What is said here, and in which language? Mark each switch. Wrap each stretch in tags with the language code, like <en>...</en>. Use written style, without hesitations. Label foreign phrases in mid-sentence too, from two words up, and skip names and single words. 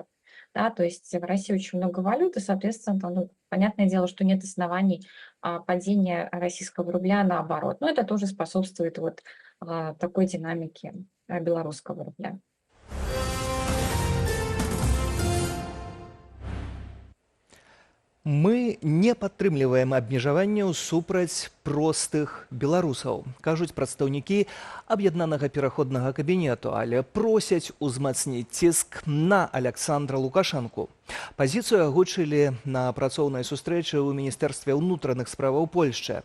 <ru>Да, то есть в России очень много валют, и, соответственно, там, понятное дело, что нет оснований падения российского рубля наоборот. Но это тоже способствует вот такой динамике белорусского рубля.</ru> <be>Мы не падтрымліваем абмежаванняў супраць простых беларусаў, кажуць прадстаўнікі аб'яднанага пераходнага кабінету, але просяць узмацніць ціск на Александра Лукашэнку. Пазіцыю агучылі на працоўнай сустрэчы ў Міністэрстве ўнутраных справаў Польшчы.</be>